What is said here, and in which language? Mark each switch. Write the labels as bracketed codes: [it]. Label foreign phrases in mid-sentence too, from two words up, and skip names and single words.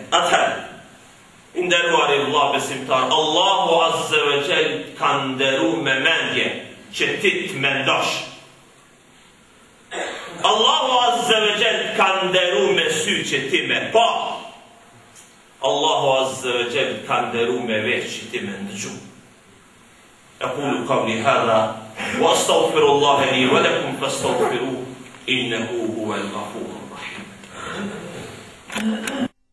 [sq] Atëherë, nderuar i vëlla besimtar, Allahu [ar] عز وجل [sq] ka nderuar me mendje që ti të mendosh. Allahu [ar] عز وجل [sq] ka nderuar me sy që ti me pa. Allahu [ar] عز وجل [sq] ka nderuar me vesh që ti më ndëgju. [ar] أقول قولي هذا وأستغفر الله لي ولكم فاستغفروه إنه هو الغفور الرحيم.